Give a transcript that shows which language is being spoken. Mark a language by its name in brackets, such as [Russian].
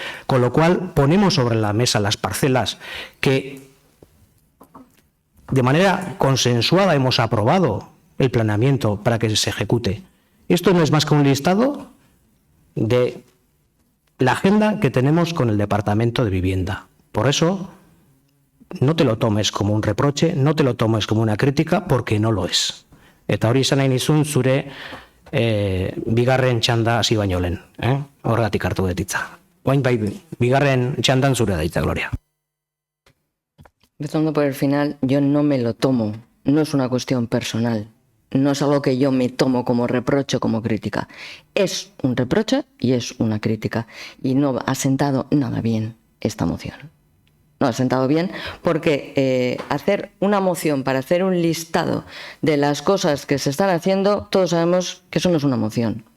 [Spanish] Con lo cual ponemos sobre la mesa las parcelas que de manera consensuada hemos aprobado el planeamiento para que se ejecute. Esto no es más que un listado de la agenda que tenemos con el Departamento de Vivienda. Por eso, no te lo tomes como un reproche, no te lo tomes como una crítica, porque no lo es. [Basque] Eta hori izan nahi nizun zure bigarren txanda hasi baino lehen. Horregatik hartu dut hitza. Orain bai, bigarren txandan zure da hitza, Gloria. [Spanish] Empezando por el final, yo no me lo tomo, no es una cuestión personal. No es algo que yo me tomo como reproche o como crítica. Es un reproche y es una crítica. Y no ha sentado nada bien esta moción. No ha sentado bien porque hacer una moción para hacer un listado de las cosas que se están haciendo, todos sabemos que eso no es una moción.